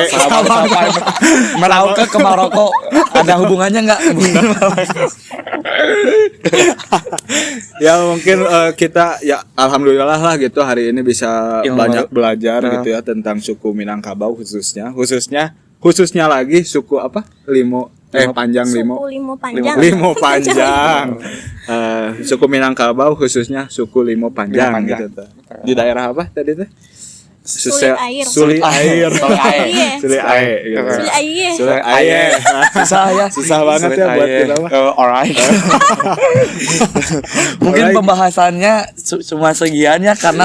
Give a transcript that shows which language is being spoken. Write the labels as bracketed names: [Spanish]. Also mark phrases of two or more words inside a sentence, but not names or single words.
[Indonesian] Merauke ke Maroko ada hubungannya nggak? Ya mungkin kita ya alhamdulillah lah gitu hari ini bisa Ilmu banyak baru. belajar Nah. gitu ya tentang suku Minangkabau khususnya lagi suku apa? Panjang Suku Limo panjang. Limo panjang. Suku Minangkabau khususnya suku Limo panjang, Limo panjang. gitu. Di daerah apa tadi teh? Sulit air. Sulit air. Sulit air. Iya. Sulit air. gitu. Sulit air. Sulit air. Susah ya. Susah banget ya buat kita mah. Alright. Mungkin Alright. pembahasannya cuma segian ya karena